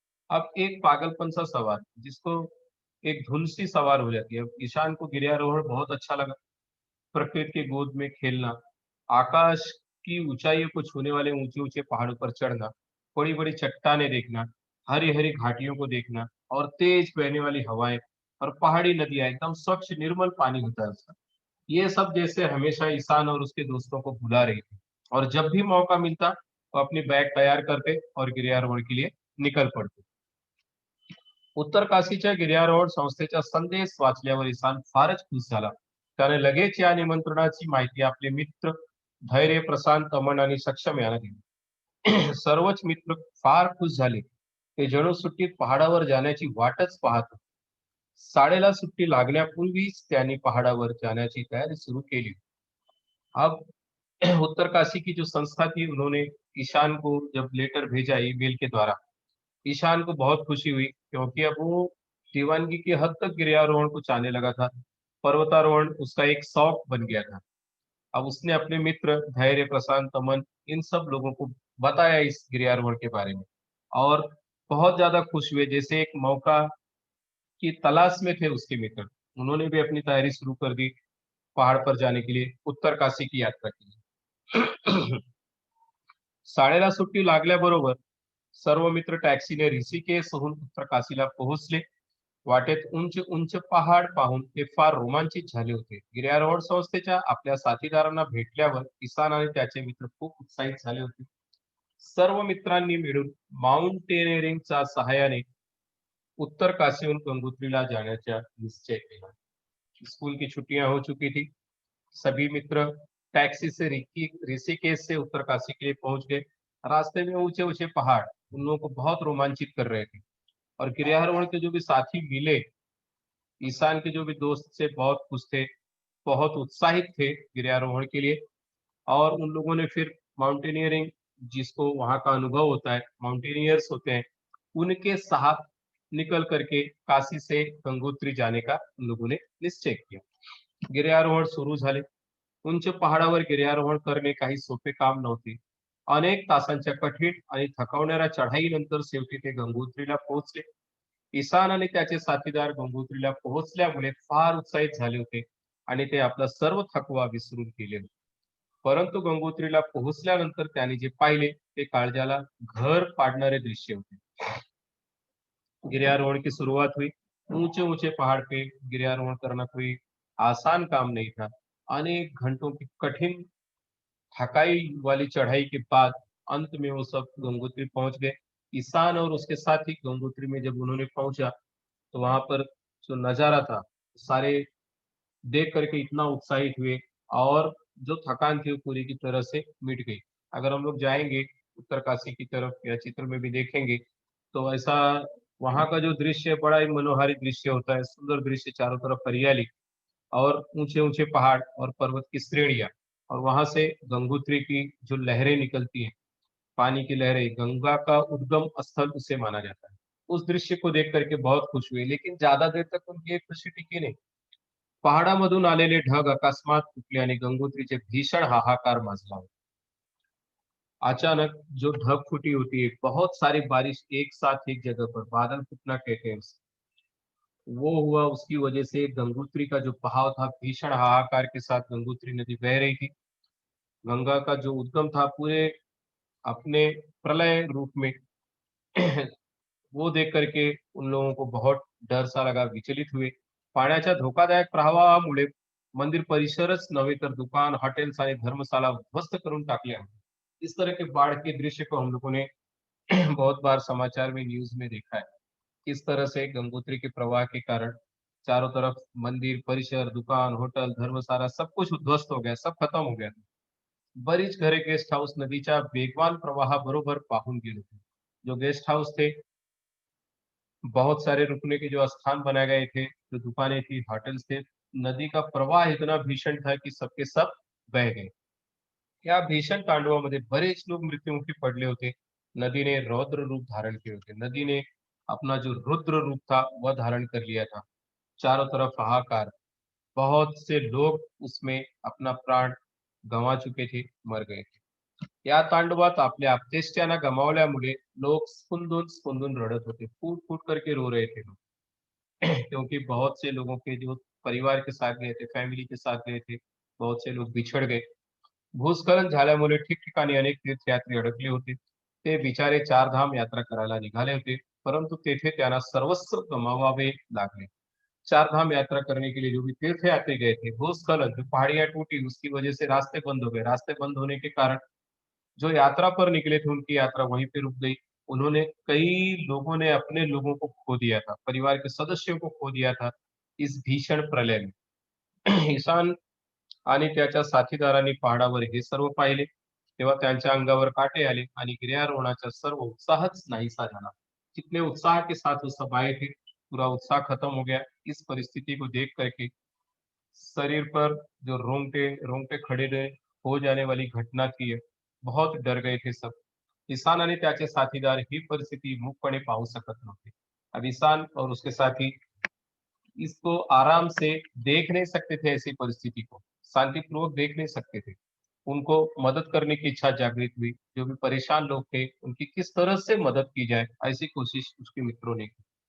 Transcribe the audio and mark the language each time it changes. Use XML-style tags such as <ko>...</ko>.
<hi>अब एक पागलपन सा सवाल जिसको एक धुन सी सवार हो जाती है. अब ईशान को गिर्यारोहण बहुत अच्छा लगा. प्रकृति की गोद में खेलना, आकाश की ऊंचाइयों को छूने वाले ऊंचे-ऊंचे पहाड़ों पर चढ़ना, बड़ी-बड़ी चट्टानें देखना, हरी-हरी घाटियों को देखना और तेज बहने वाली हवाएं और पहाड़ी नदियां, एकदम स्वच्छ निर्मल पानी होता है उसका. ये सब जैसे हमेशा ईशान और उसके दोस्तों को भुला रही थी और जब भी मौका मिलता वो अपनी बैग तैयार करते और गिर्यारोहण के लिए निकल पड़ते.</hi> <mr>उत्तर काशीच्या गिर्यारोहण संस्थेचा संदेश वाचल्यावर ईशान फारच खुश झाला. त्याने लगेच या निमंत्रणाची माहिती आपले मित्र धैर्य, प्रशांत, अमन आणि सक्षम यांना दिली. सर्वच मित्र फार खुश झाले. ते जणू सुट्टीत पहाडावर जाण्याची वाटच पाहत होते. शाळेला सुट्टी लागण्यापूर्वीच त्यांनी पहाडावर जाण्याची तयारी सुरू केली.</mr> <hi>अब उत्तर काशी की जो संस्था थी उन्होंने ईशान को जब लेटर भेजा ईमेल के द्वारा, ईशान को बहुत खुशी हुई क्योंकि अब वो दीवानगी की हद तक गिर्यारोहण को चाहने लगा था. पर्वतारोहण उसका एक शौक बन गया था. अब उसने अपने मित्र धैर्य, प्रशांत, अमन इन सब लोगों को बताया इस गिर्यारोहण के बारे में और बहुत ज्यादा खुश हुए. जैसे एक मौका की तलाश में थे उसके मित्र. उन्होंने भी अपनी तैयारी शुरू कर दी पहाड़ पर जाने के लिए, उत्तर काशी की यात्रा के लिए.</hi> <mr>शाळेला सुट्टी लागल्याबरोबर सर्व मित्र टॅक्सीने ऋषिकेशहून उत्तर काशीला पोहोचले. वाटेत उंच उंच पहाड पाहून ते फार रोमांचित झाले होते. गिर्यारोहण संस्थेच्या आपल्या साथीदारांना भेटल्यावर किसान आणि त्याचे मित्र खूप उत्साहित झाले होते. सर्व मित्रांनी मिळून माउंटेनिअरिंगच्या सहाय्याने उत्तर काशीहून गंगोत्रीला जाण्याचा निश्चय केला.</mr> <hi>स्कूल की छुट्टियां हो चुकी थी. सभी मित्र टैक्सी से ऋषिकेश से उत्तरकाशी के लिए पहुंच गए. रास्ते में ऊंचे ऊंचे पहाड़ उन लोगों को बहुत रोमांचित कर रहे थे और गिर्यारोहण के जो भी साथी मिले, ईशान के जो भी दोस्त से बहुत खुश थे, बहुत उत्साहित थे गिर्यारोहण के लिए. और उन लोगों ने फिर माउंटेनियरिंग, जिसको वहाँ का अनुभव होता है, माउंटेनियर्स होते हैं, उनके साथ निकल करके काशी से गंगोत्री जाने का उन लोगों ने निश्चय किया.</hi> <mr>गिर्यारोहण सुरू झाले. उंच पहाडावर गिर्यारोहण करणे काही सोपे काम नव्हते. अनेक तासांच्या कठीण आणि थकवणाऱ्या चढाईनंतर शेवटी ते गंगोत्रीला पोहोचले. ईशान आणि त्याचे साथीदार गंगोत्रीला पोहोचल्यामुळे फार उत्साहित झाले होते आणि ते आपला सर्व थकवा विसरून गेले होते. परंतु गंगोत्रीला पोहोचल्यानंतर त्यांनी जे पाहिले ते काळजाला घर पाडणारे दृश्य होते.</mr> <hi>गिर्यारोहण की सुरुवात हुई. ऊंचे ऊंचे पहाड़ पे गिरियारोहण करना कोई आसान काम नहीं था। अनेक घंटों की कठिन थकाई वाली चढ़ाई के बाद अंत में वो सब गंगोत्री पहुंच गए। किसान और उसके साथी गंगोत्री में जब उन्होंने पहुंचा तो वहां पर जो नजारा था, सारे देख करके इतना उत्साहित हुए और जो थकान थी वो पूरी की तरह से मिट गई। अगर हम लोग जाएंगे उत्तरकाशी की तरफ या चित्र में भी देखेंगे तो ऐसा वहां का जो दृश्य है, बड़ा ही मनोहारी दृश्य होता है, सुंदर दृश्य, चारों तरफ हरियाली और ऊंचे ऊंचे पहाड़ और पर्वत की श्रेणियां, और वहां से गंगोत्री की जो लहरें निकलती हैं, पानी की लहरें, गंगा का उद्गम स्थल उसे माना जाता है। उस दृश्य को देख करके बहुत खुश हुए, लेकिन ज्यादा देर तक उनकी एक खुशी टिकी नहीं।</hi> <mr>पहाडामधून आलेले ढग अकस्मात फुटले आणि गंगोत्रीचे भीषण हाहाकार माजला।</mr> <hi>अचानक जो ढग फूटी होती है, बहुत सारी बारिश एक साथ एक जगह पर, बादल फूटना कहते हैं उसे, वो हुआ। उसकी वजह से गंगोत्री का जो बहाव था, भीषण हाहाकार के साथ गंगोत्री नदी बह रही थी। गंगा का जो उद्गम था पूरे अपने प्रलय रूप में वो देख करके उन लोगों को बहुत डर सा लगा, विचलित हुए।</hi> <mr>पाण्याच्या धोकादायक प्रवाहामुळे मंदिर परिसरच नव्हे तर दुकान, हॉटेल्स आणि धर्मशाला उद्ध्वस्त करून टाकले आहेत।</mr> <hi>इस तरह के बाढ़ के दृश्य को हम लोगों ने बहुत बार समाचार में, न्यूज में देखा है। किस तरह से गंगोत्री के प्रवाह के कारण चारों तरफ मंदिर परिसर, दुकान, होटल, धर्मशाला सब कुछ उद्ध्वस्त हो गया, सब खत्म हो गया।</hi> <mr>बरीच घरे गेस्ट हाऊस नदीच्या वेगवान प्रवाहाबरोबर वाहून गेले होते।</mr> <hi>जो गेस्ट हाऊस थे, बहुत सारे रुकने के जो स्थान बनाए गए थे, जो दुकानें थी, होटल्स थे, नदी का प्रवाह इतना भीषण था कि सबके सब बह गए।</hi> <mr>या भीषण तांडवामध्ये बरेच लोग मृत्युमुखी पडले होते। नदीने रौद्र रूप धारण किए होते।</mr> <hi>नदी ने अपना जो रुद्र रूप था वह धारण कर लिया था। चारों तरफ हाहाकार, बहुत से लोग उसमें अपना प्राण गंवा चुके थे, मर गए थे।</hi> <mr>या तांडवात आपल्या आप्तेष्टांना गमावल्यामुळे लोग स्फुंदून स्फुंदून रडत होते,</mr> <hi>फूट फूट करके रो रहे थे लोग। क्योंकि बहुत से लोगों के जो परिवार के साथ गए थे, फैमिली के साथ गए थे, बहुत से लोग बिछड़ गए।</hi> <mr>भूस्खलन झाल्यामुळे ठिकठिकाणी अनेक तीर्थयात्री अडकले होते। ते बिचारे चारधाम यात्रा करायला निघाले होते, परंतु तेथे त्यांना सर्वस्व गमावावे लागले।</mr> <hi>चारधाम यात्रा करने के लिए जो भी तीर्थयात्री गए थे, भूस्खलन, जो पहाड़ियां टूटी, उसकी वजह से रास्ते बंद हो गए। रास्ते बंद होने के कारण जो यात्रा पर निकले थे, उनकी यात्रा वहीं पे रुक गई। उन्होंने, कई लोगों ने अपने लोगों को खो दिया था, परिवार के सदस्यों को खो दिया था इस भीषण प्रलय में।</hi> <mr>ईशान आणि त्याच्या साथीदारांनी पहाडावर हे सर्व पाहिले, तेव्हा त्यांच्या अंगावर काटे आले आणि गिर्यारोहणाचा सर्व उत्साहच नाहीसा झाला।</mr> <hi>जितने उत्साह के साथ वो सब आए थे, पूरा उत्साह खत्म हो गया। इस परिस्थिति को देख करके शरीर पर जो रोंगटे रोंगटे खड़े रहे, हो जाने वाली घटना थी ये। बहुत डर गए थे सब।</hi> <mr>ईशान आणि त्याचे साथीदार ही परिस्थिती मूकपणे पाहू शकत नव्हते।</mr> <hi>अब ईशान और उसके साथी इसको आराम से देख नहीं सकते थे, ऐसी परिस्थिति को शांतिपूर्वक देख नहीं सकते थे। उनको मदद करने की इच्छा जागृत हुई। जो भी परेशान लोग थे, उनकी किस तरह से मदद की जाए, ऐसी कोशिश उसके मित्रों ने की।</hi>